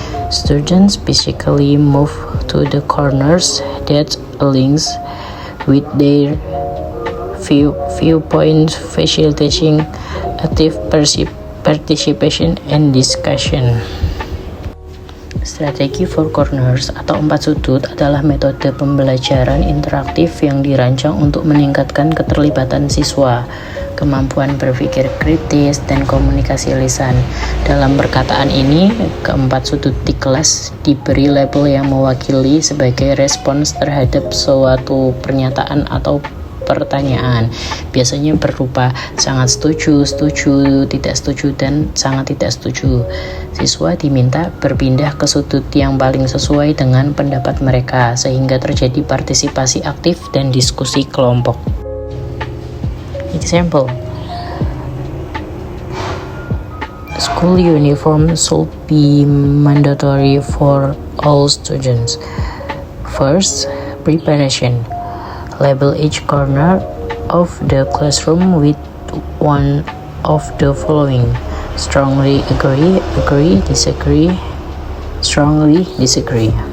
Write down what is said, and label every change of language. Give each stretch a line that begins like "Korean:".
English: Students basically move to the corners that aligns with their viewpoints, facilitating active participation and discussion.
Indonesian: Strategi Four Corners atau 4 sudut adalah metode pembelajaran interaktif yang dirancang untuk meningkatkan keterlibatan siswa, kemampuan berpikir kritis, dan komunikasi lisan. Dalam perkataan ini, keempat sudut di kelas diberi label yang mewakili sebagai respons terhadap suatu pernyataan atau pertanyaan, biasanya berupa sangat setuju, setuju, tidak setuju, dan sangat tidak setuju. Siswa diminta berpindah ke sudut yang paling sesuai dengan pendapat mereka, sehingga terjadi partisipasi aktif dan diskusi kelompok.
English: Example: school uniform should be mandatory for all students. First, preparation. Label each corner of the classroom with one of the following: strongly agree, disagree, strongly disagree.